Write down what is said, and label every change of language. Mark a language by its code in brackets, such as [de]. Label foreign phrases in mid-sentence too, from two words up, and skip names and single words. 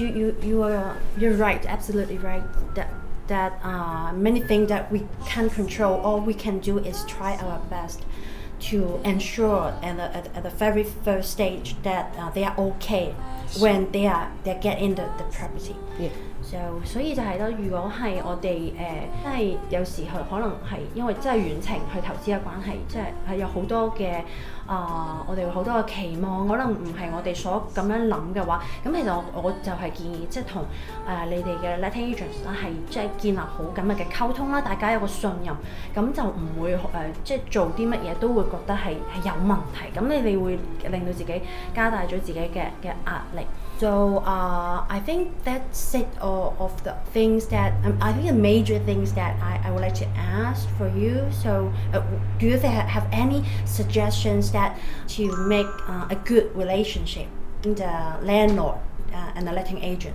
[en] You're right, absolutely right. That many things that we can't control, all we can do is try our best to ensure at the very first stage that they are okay when they get in the property. Yeah. [yue] 所以就係咯，如果係我哋即係有時候可能係因為真係遠程去投資嘅關係，即係有好多嘅我哋好多嘅期望，可能唔係我哋所咁樣諗嘅話，咁其實我就係建議即係同你哋嘅 [en] letting agents [yue] 啦，係即係建立好緊密嘅溝通啦，大家有個信任，咁就唔會即係做啲乜嘢都會覺得係有問題，咁你哋會令到自己加大咗自己嘅壓力。 [en] So I think that's it of the things that I think the major things that I would like to ask for you. So do you have any suggestions that to make a good relationship in the landlord and the letting agent?